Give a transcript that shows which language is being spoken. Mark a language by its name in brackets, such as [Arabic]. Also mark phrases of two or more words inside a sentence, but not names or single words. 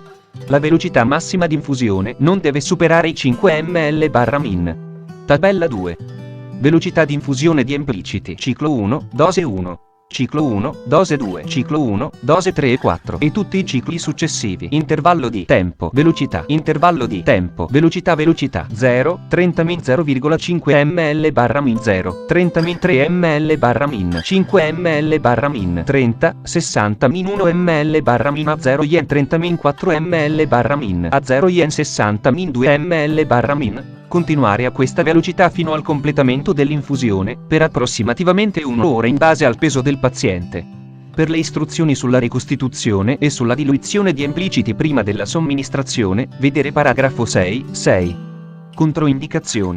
[Italian] La velocità massima di infusione non deve superare i 5 ml/min. Tabella 2. Velocità di infusione di Emplicity. Ciclo 1, dose 1. Ciclo 1, dose 2, ciclo 1, dose 3 e 4 e tutti i cicli successivi. Intervallo di tempo, velocità, intervallo di tempo, velocità, velocità 0, 30min 0,5 ml/min 0, 30min 3 ml/min 5 ml/min 30, 60min 1 ml/min a 0 yen 30min 4 ml/min a 0 yen 60min 2 ml/min. Continuare a questa velocità fino al completamento dell'infusione, per approssimativamente un'ora in base al peso del paziente. Per le istruzioni sulla ricostituzione e sulla diluizione di Emplicity prima della somministrazione, vedere paragrafo 6, 6. Controindicazioni.